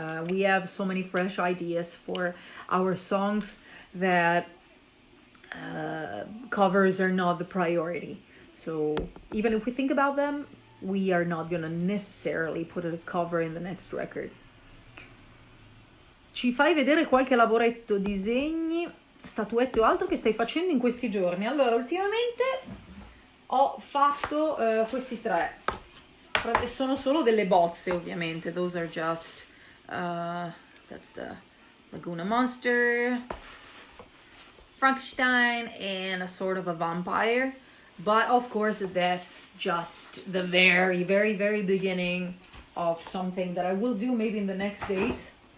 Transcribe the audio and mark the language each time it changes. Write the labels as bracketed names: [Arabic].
[English] We have so many fresh ideas for our songs that covers are not the priority. So even if we think about them, we are not gonna necessarily put a cover in the next record. [Italian] Ci fai vedere qualche lavoretto, disegni, statuette o altro che stai facendo in questi giorni? Allora, ultimamente ho fatto questi tre. Sono solo delle bozze, ovviamente. [English] Those are just that's the Laguna Monster, Frankenstein, and a sort of a vampire. But of course, that's just the very, very, very beginning of something that I will do maybe in the next days.